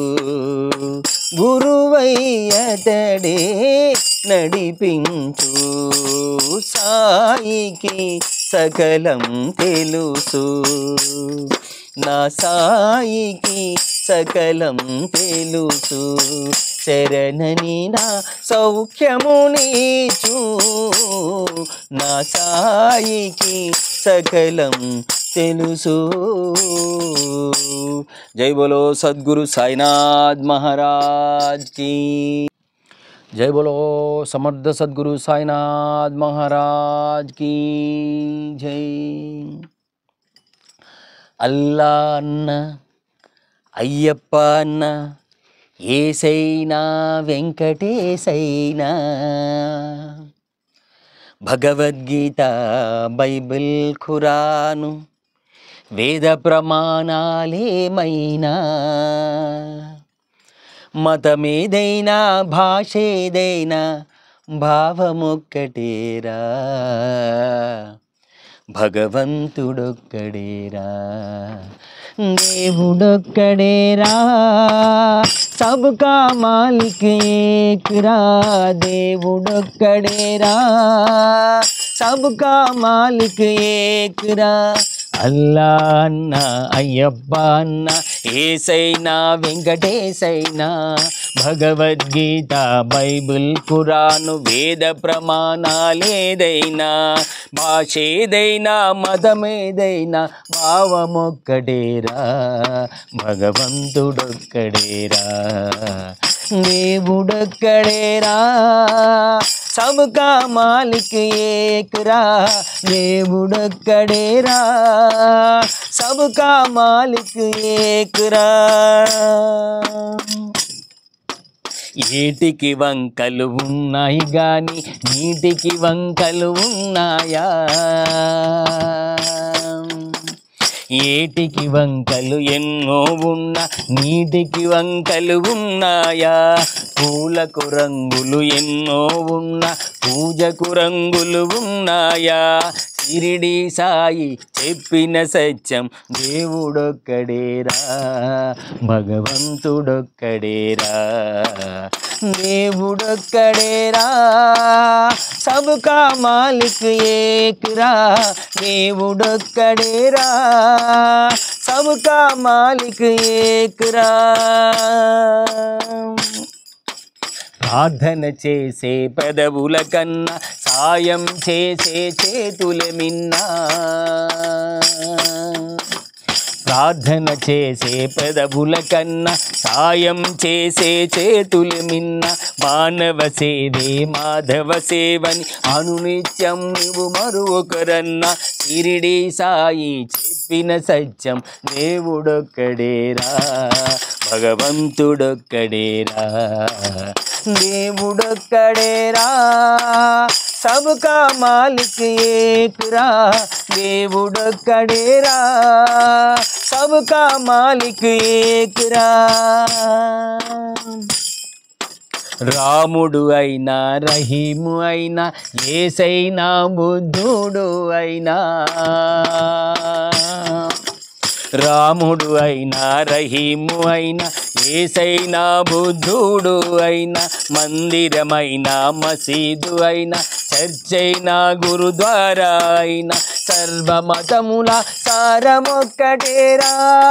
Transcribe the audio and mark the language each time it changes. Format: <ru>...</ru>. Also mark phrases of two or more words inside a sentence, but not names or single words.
<te>గురువయ్యతడే నడిపించు సాయికి సకలం తెలుసు నా సాయికి సకలం తెలుసు శరణని నా సౌఖ్యమునిచు నా సాయికి సకలం తెలుసు.</te> <hi>जय बोलो सद्गुरु साईनाथ महाराज की जय बोलो समर्थ सद्गुरु साईनाथ महाराज की जय.</hi> <te>అల్లా అన్న అయ్యప్ప అన్న ఏసైనా వెంకటేశైనా భగవద్గీత బైబిల్ ఖురాను వేద ప్రమాణాలేమైనా మతమేదైనా భాషేదైనా భావమొక్కటేరా భగవంతుడొక్కడేరా దేవుడొక్కడేరా</te> <hi>सबका मालिक एक रा</hi> <te>దేవుడొక్కడేరా</te> <hi>सबका मालिक एक रा</hi> <te>అల్లా అన్న అయ్యప్ప అన్న ఏసైనా వెంకటేశైనా భగవద్గీత బైబిల్ ఖురాను వేద ప్రమాణాలేదైనా భాషేదైనా మతమేదైనా భావమొక్కడేరా భగవంతుడొక్కడేరా దేవుడొక్కడేరా</te> <hi>सबका मालिक एक रा</hi> <te>దేవుడొక్కడేరా</te> <hi>सबका मालिक एक रा.</hi> <te>ఏటికి వంకలు ఉన్నాయి గాని నీటికి వంకలు ఉన్నాయా ఏటికి వంకలు ఎన్నో ఉన్నా నీటికి వంకలు ఉన్నాయా పూలకు రంగులు ఎన్నో ఉన్నా పూజకు రంగులు ఉన్నాయా షిరిడి సాయి చెప్పిన సత్యం దేవుడొక్కడేరా భగవంతుడొక్కడేరా దేవుడొక్కడేరా</te> <hi>सबका मालिक एक रा</hi> <te>దేవుడొక్కడేరా</te> <hi>सबका मालिक एक रा.</hi> <te>ప్రార్థన చేసే పెదవుల కన్నా సాయం చేసే చేతులే మిన్నా ప్రార్థన చేసే పెదవుల కన్నా సాయం చేసే చేతులు మిన్న మానవ సేవే మాధవ సేవని అనునిత్యం నువ్వు మరొకరన్నా షిరిడి సాయి చెప్పిన సత్యం దేవుడొక్కడేరా భగవంతుడొక్కడేరా దేవుడొక్కడేరా</te> <hi>सबका मालिक एक रा</hi> <te>దేవుడొక్కడేరా</te> <hi>सबका मालिक एक रा.</hi> <te>రాముడు అయినా రహీము అయినా యేసైనా బుద్ధుడు అయినా రాముడు అయినా రహీము అయినా యేసైనా బుద్ధుడు అయినా మందిరమైనా మసీదు అయినా చర్చైనా గురుద్వారా అయినా సర్వమతముల సారమొక్కటేరా</te>